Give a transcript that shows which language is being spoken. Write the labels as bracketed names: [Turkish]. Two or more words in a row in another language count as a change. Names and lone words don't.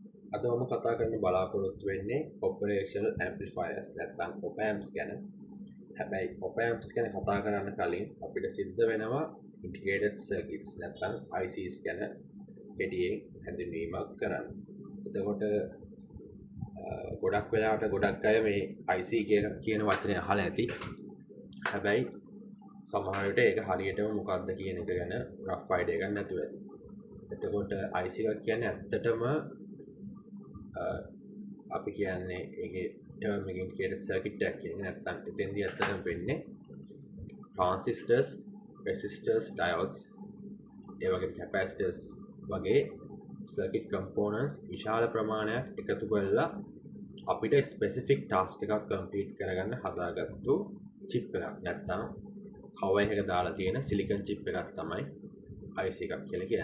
[Sinhala] අද මම කතා කරන්න බලාපොරොත්තු වෙන්නේ [English] operational amplifiers [Sinhala] නැත්නම් [English] op amps [Sinhala] ගැන. හැබැයි [English] op amps [Sinhala] ගැන කතා කරන්න කලින් අපිට සිද්ධ වෙනවා [English] integrated circuits [Sinhala] නැත්නම් ICs ගැන කෙටියෙන් හැඳින්වීමක් කරන්න. එතකොට ගොඩක් වෙලාවට ගොඩක් අය මේ IC කියන වචනේ අහලා ඇති. හැබැයි සමහර විට ඒක හරියටම මොකක්ද කියන එක ගැන [English] rough idea [Sinhala] එකක් නැතුව ඇති. එතකොට IC එකක් කියන්නේ ඇත්තටම අපි කියන්නේ ඒකේ ටර්ම් එකකින් [English] integrated circuit [Sinhala] එකක් කියන්නේ නැත්නම් එතෙන්දී ඇත්තටම වෙන්නේ [English] transistors, resistors, diodes, [Sinhala] ඒ වගේ capacitors වගේ [English] circuit components [Sinhala] විශාල ප්‍රමාණයක් එකතු කරලා අපිට [English] specific task [Sinhala] එකක් complete කරගන්න හදාගත්තු chip එකක් නැත්නම් cover එකක දාලා තියෙන [English] silicon chip [Sinhala] එකක් තමයි IC එකක් කියලා කියන්නේ.